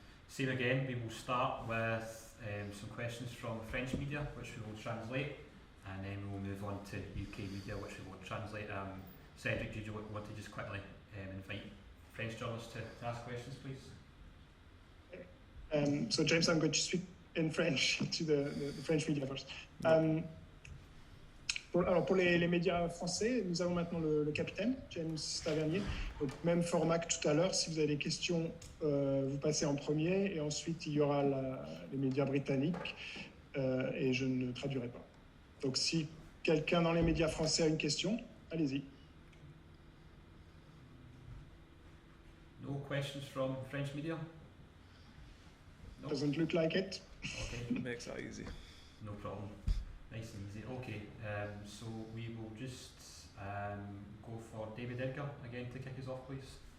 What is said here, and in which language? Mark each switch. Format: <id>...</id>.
<en>Same again, we will start with some questions from French media, which we will translate, and then we will move on to UK media, which we won't translate. Cedric, did you want to just quickly invite French journalists to ask questions, please? So James, I'm going to speak in French to the French media first.</en> <fr>Pour les médias français, nous avons maintenant le capitaine, James Tavernier. Donc, même format que tout à l'heure, si vous avez des questions, vous passez en premier, et ensuite il y aura les médias britanniques, et je ne traduirai pas. Donc si quelqu'un dans les médias français a une question, allez-y.</fr> <en>No questions from French media? No? Doesn't look like it. Okay. Makes that easy. No problem. Nice and easy. Okay, so we will just go for David Edgar again to kick us off, please.</en>